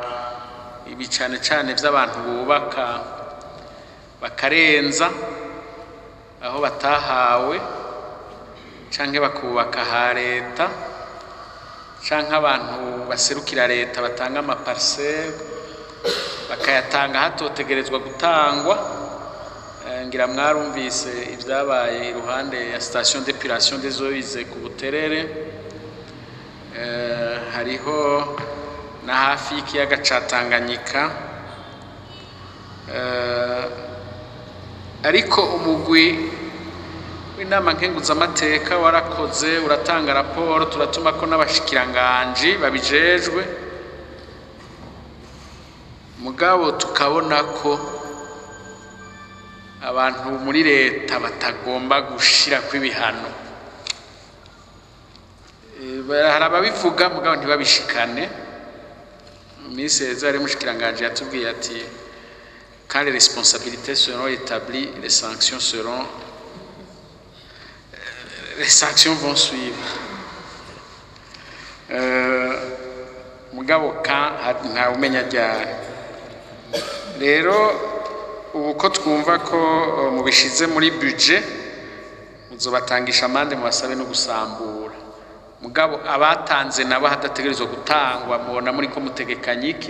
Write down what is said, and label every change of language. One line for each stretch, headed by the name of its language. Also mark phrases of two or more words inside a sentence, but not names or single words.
Rundi: ibicane cyane by'abantu bubaka bakarenza aho batahawe canke bakubaka ha leta canke abantu baserukira leta batanga ama parcelle bakayatanga hatotegerezwa gutangwa. Ngira mwarumvise ivyabaye iruhande ya
French: station d'épuration des eaux usées
Rundi: ku Buterere hariho na hafi y'ikiyaga ca Tanganyika ariko umugwi w'inama nkenguzamateka warakoze uratanga raporo turatuma ko n'abashikiranganje babijejwe mugabo tukabona ko abantu muri leta batagomba gushira kw'ibihano. Haraba bivuga mugabo ntibabishikane.
French: Ministre
Rundi: ari mushikiranganje yatubwiye ati
French: quand les responsabilités seront établies les sanctions vont suivre.
Rundi: Mu mugabo ntawe umenya ryari. Rero ubu ko twumva ko mubishize muri budget muzobatangisha amande mubasabe no gusambura, mugabo abatanze nabo hadategerezwa gutangwa mubona muri ko mutegekanye iki.